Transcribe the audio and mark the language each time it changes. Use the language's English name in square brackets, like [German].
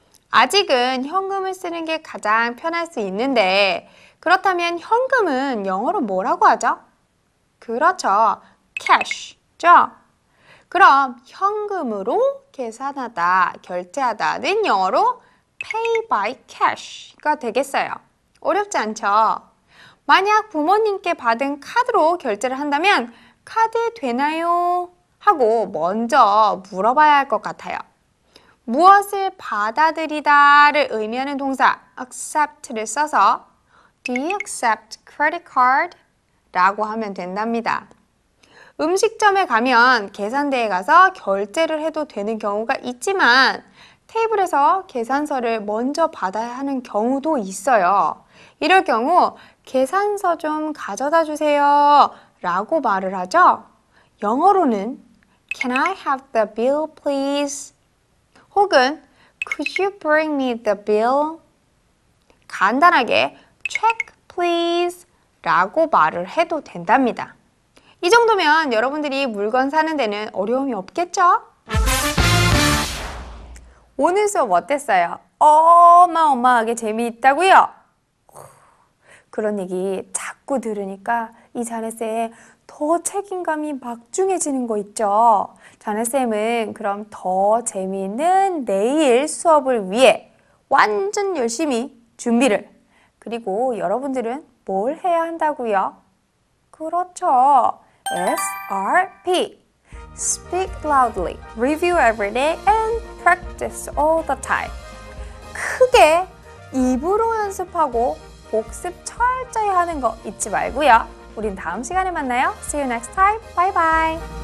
[Korean] 아직은 현금을 쓰는 게 가장 편할 수 있는데 그렇다면 현금은 영어로 뭐라고 하죠? 그렇죠. cash죠? 그럼 현금으로 계산하다, 결제하다는 영어로 [English] pay by cash가 [Korean] 되겠어요. 어렵지 않죠? 만약 부모님께 받은 카드로 결제를 한다면 카드 되나요? 하고 먼저 물어봐야 할 것 같아요. 무엇을 받아들이다를 의미하는 동사 accept를 써서 [English] Do you accept credit card? [Korean] 라고 하면 된답니다. 음식점에 가면 계산대에 가서 결제를 해도 되는 경우가 있지만 테이블에서 계산서를 먼저 받아야 하는 경우도 있어요. 이럴 경우 계산서 좀 가져다 주세요 라고 말을 하죠. 영어로는 [English] Can I have the bill please? [Korean] 혹은 [English] Could you bring me the bill? [Korean] 간단하게 [English] check please [Korean] 라고 말을 해도 된답니다. 이 정도면 여러분들이 물건 사는 데는 어려움이 없겠죠? 오늘 수업 어땠어요? 어마어마하게 재미있다고요? 그런 얘기 자꾸 들으니까 이 자네쌤 더 책임감이 막중해지는 거 있죠? 자네쌤은 그럼 더 재미있는 내일 수업을 위해 완전 열심히 준비를, 그리고 여러분들은 뭘 해야 한다고요? 그렇죠. SRP. [English] Speak loudly, review every day, and practice all the time. [Korean] 크게 입으로 연습하고 복습 철저히 하는 거 잊지 말고요. 우린 다음 시간에 만나요. [English] See you next time. Bye bye.